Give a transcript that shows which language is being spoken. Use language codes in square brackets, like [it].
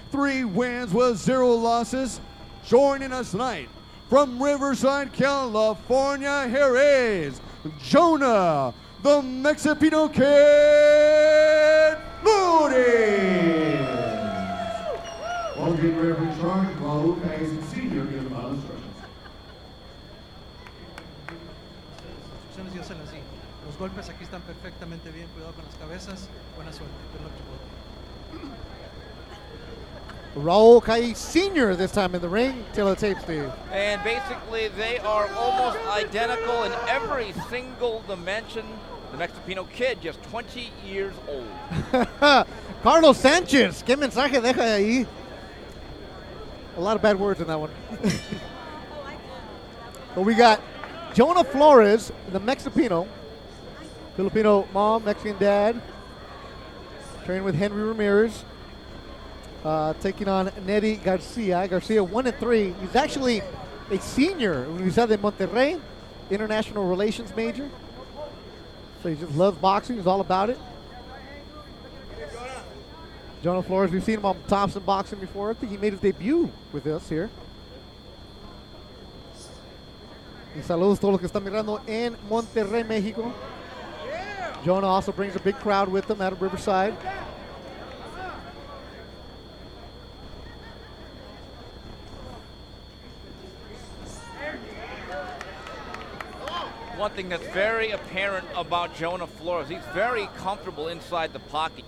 [en] 3 wins with 0 losses. Joining us tonight from Riverside, California, here is Jonah, the Mexipino Kid Flores. While getting ready for charge, Raul Hayes, Sr. gives him out instructions. [es] Instrucciones yo se las di. Los golpes aquí están perfectamente bien. Cuidado con las cabezas. Buena suerte. [en] Good luck to both. Raul Hayes Sr. this time in the ring. Tail of the tape, Steve. And basically, they are almost identical in every single dimension. The Mexipino Kid, just 20 years old. [es] Carlos Sanchez, ¿qué mensaje deja ahí? [en] A lot of bad words in that one. But we got Jonah Flores, the Mexipino. Filipino mom, Mexican dad. Trained with Henry Ramirez. Taking on Neri Garcia. Garcia 1-3. He's actually a senior when he's at the Monterrey, international relations major. So he just loves boxing. He's all about it. Jonah Flores, we've seen him on Thompson Boxing before. I think he made his debut with us here. [es] Y saludos a todos los que están mirando en Monterrey, México. [en] Jonah also brings a big crowd with him out of Riverside. One thing that's very apparent about Jonah Flores, he's very comfortable inside the pocket.